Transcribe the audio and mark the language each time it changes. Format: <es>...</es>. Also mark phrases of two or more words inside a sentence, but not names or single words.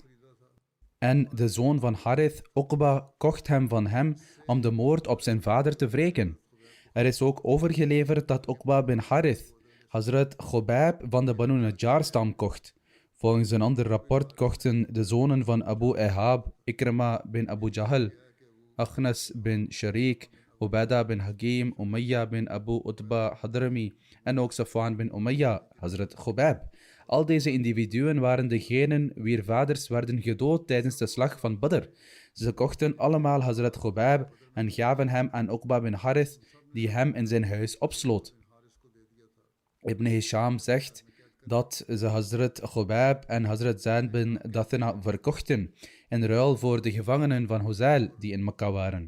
<nl>En de zoon van Harith, Uqba, kocht hem van hem om de moord op zijn vader te wreken. Er is ook overgeleverd dat Uqba bin Harith Hazrat Khubayb van de Banu Najjar-stam kocht. Volgens een ander rapport kochten de zonen van Abu Ihab, Ikrama bin Abu Jahl, Akhnas bin Sharik, Ubadah bin Hakim, Umayya bin Abu Utba Hadrami en ook Safwan bin Umayya, Hazrat Khubayb. Al deze individuen waren degenen wier vaders werden gedood tijdens de slag van Badr. Ze kochten allemaal Hazrat Khubayb en gaven hem aan Uqba bin Harith, die hem in zijn huis opsloot. Ibn Hisham zegt dat ze Hazrat Khubayb en Hazrat Zaid bin Dathina verkochten, in ruil voor de gevangenen van Huzail die in Mekka waren.</nl>